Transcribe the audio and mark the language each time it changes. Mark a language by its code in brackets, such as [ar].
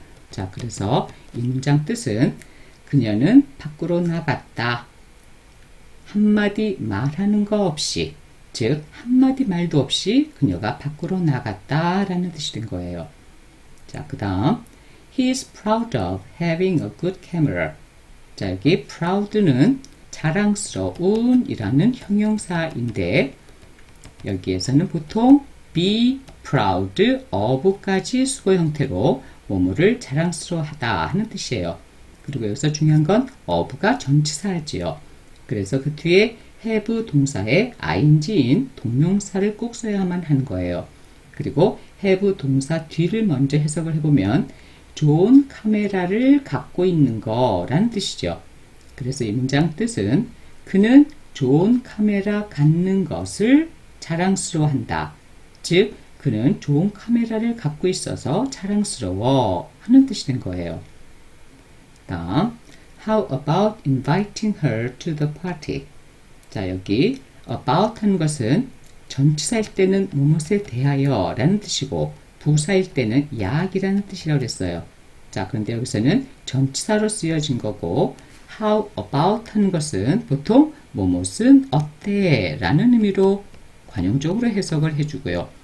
[ko] 자, 그래서 이 문장 뜻은 그녀는 밖으로 나갔다. 한마디 말하는 거 없이, 즉 한마디 말도 없이 그녀가 밖으로 나갔다 라는 뜻이 된 거예요. 자, 그 다음 [en] He is proud of having a good camera. [ko] 자, 여기 proud는 자랑스러운 이라는 형용사인데 여기에서는 보통 [en] be proud of [ko] 까지 수거 형태로 뭐뭐를 자랑스러워하다 하는 뜻이에요. 그리고 여기서 중요한 건 of가 전치사지요. 그래서 그 뒤에 have 동사에 ing인 동명사를 꼭 써야만 하는 거예요. 그리고 have 동사 뒤를 먼저 해석을 해보면 좋은 카메라를 갖고 있는 거라는 뜻이죠. 그래서 이 문장 뜻은 그는 좋은 카메라 갖는 것을 자랑스러워한다. 즉 그는 좋은 카메라를 갖고 있어서 자랑스러워 하는 뜻이 된 거예요. 다음 [en] How about inviting her to the party? [ko] 자, 여기 about 하는 것은 전치사일 때는 무엇에 대하여 라는 뜻이고 부사일 때는 약이라는 뜻이라고 그랬어요. 자, 그런데 여기서는 전치사로 쓰여진 거고 [en] how about [ko] 하는 것은 보통 무엇은 어때 라는 의미로 관용적으로 해석을 해주고요.